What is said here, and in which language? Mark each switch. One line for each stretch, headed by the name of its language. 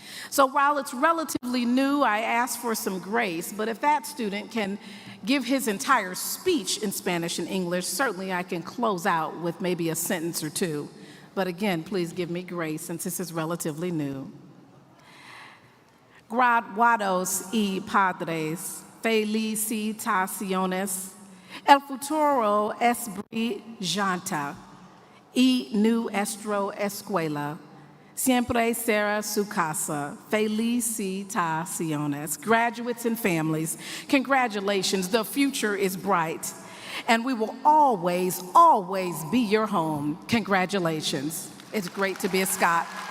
English: So while it's relatively new, I ask for some grace, but if that student can give his entire speech in Spanish and English, certainly I can close out with maybe a sentence or two. But again, please give me grace since this is relatively new.
Spanish: Graduados y padres, felicitaciones. El futuro es brillante y nuestra escuela siempre será su casa. Felicitaciones.
English: Graduates and families, congratulations. The future is bright. And we will always, always be your home. Congratulations. It's great to be a Scot.